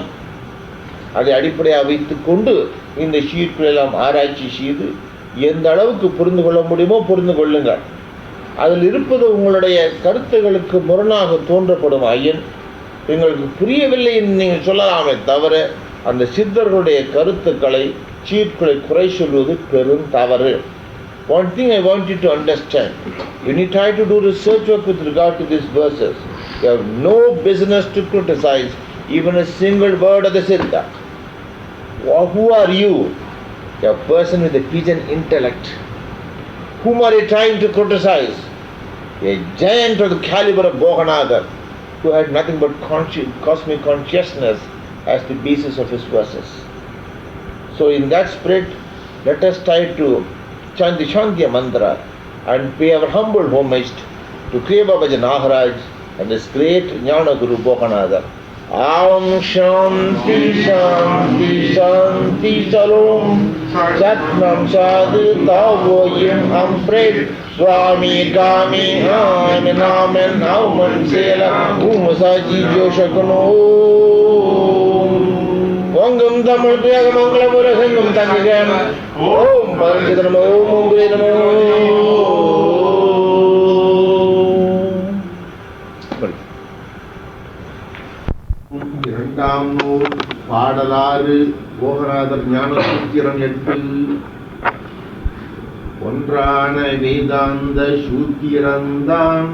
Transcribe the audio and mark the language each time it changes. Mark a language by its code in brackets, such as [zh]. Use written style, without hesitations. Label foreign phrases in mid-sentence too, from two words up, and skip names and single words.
[ta] அதை அடிப்படையாக வைத்துக் கொண்டு இந்த ஷீட்களெல்லாம் ஆராய்ச்சி செய்து எந்த அளவுக்கு புரிந்து கொள்ள முடியுமோ புரிந்து கொள்ளுங்கள். அதில் இருப்பது உங்களுடைய கருத்துகளுக்கு முரணாக தோன்றப்படும் ஐயன் எங்களுக்கு புரியவில்லை என்று நீங்கள் சொல்லலாமே தவிர அந்த சித்தர்களுடைய கருத்துக்களை சீட்களை குறை சொல்வது பெரும் தவறு. [en] One thing I want you to understand, when you try to do research work with regard to these verses, you have no business to criticize even a single word of the Siddha. Who are you? You are a person with a pigeon intellect. Whom are you trying to criticize? A giant of the caliber of Bhoganatha, who had nothing but cosmic consciousness as the basis of his verses. So in that spirit, let us try to chant the [sa] Shantya mantra [en] and pay our humble homage to Kriya Babaji Nagaraj and this great Jnana Guru Bhoganatha. Aum Shanti Shanti Shanti Shalom Satnam Sadhu Tavoyim Ampred Swami Kami Amen Amen Auman Sela Umasaji Joshakano Vangam Tamil Priyaga Mangala Murasangam Tangigam Om Paranjitranamo Om Mungre Namo. [ta] இரண்டாம் நூல் பாடலாறு போகநாதர் ஞானசூத்திரம் 8 ஒன்றான வேதாந்த சூத்திரந்தான்